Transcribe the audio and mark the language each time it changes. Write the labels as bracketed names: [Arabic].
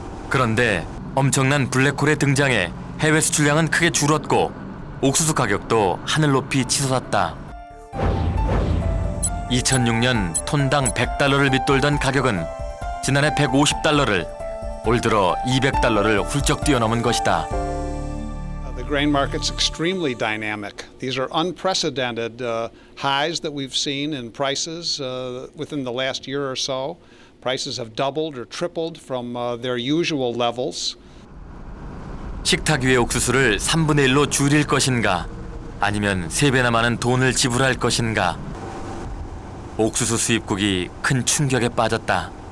[Korean] 그런데 엄청난 블랙홀의 등장에 해외 수출량은 크게 줄었고 옥수수 가격도 하늘 높이 치솟았다. 2006년 톤당 $100를 밑돌던 가격은 지난해 $150를, 올 들어 $200를 훌쩍 뛰어넘은 것이다. [English] The grain market's extremely dynamic. These are unprecedented highs that we've seen in prices within the last year or so. Prices have doubled or tripled from their usual levels. [Korean] 식탁 위의 옥수수를 3분의 1로 줄일 것인가? 아니면 3배나 많은 돈을 지불할 것인가? 옥수수 수입국이 큰 충격에 빠졌다.